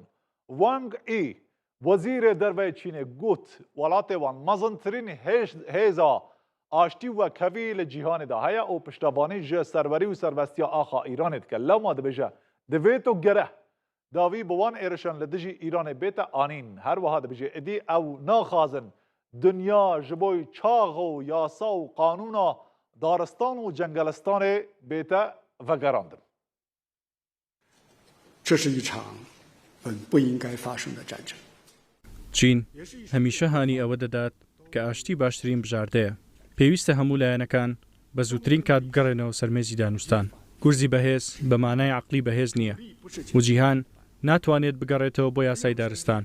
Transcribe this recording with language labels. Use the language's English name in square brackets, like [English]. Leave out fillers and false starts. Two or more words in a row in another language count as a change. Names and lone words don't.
[Kurdish] Wang Yi wezîrê derveyê Çînê got welatê wan mezintirîn hêza aştî ve kevî li cîhanê de heye û piştevanî ji serwerî û serbestiya axa Îranê dike. Lewma dibêje divê to gereh dawî bi wan êrişan li dijî Îranê bête anîn. Her wiha dibêje êdî ew naxazin dunya ji bo çax û yasa û qanûna daristan û cengelistanê bête vegerandin. [Chinese] 这是一场不应该发生的战争。 [Central Kurdish] چین هەمیشە هانی ئەوە دەدات کە ئاشتی باشترین بژاردەیە. پێویستە هەموو لایەنەکان بە زووترین کات بگەڕێنەوە سەرمێزی دانوستان. گورزی بەهێز بە مانای عەقلی بەهێز نییە و جیهان ناتوانێت بگەڕێتەوە بۆ یاسای دارستان.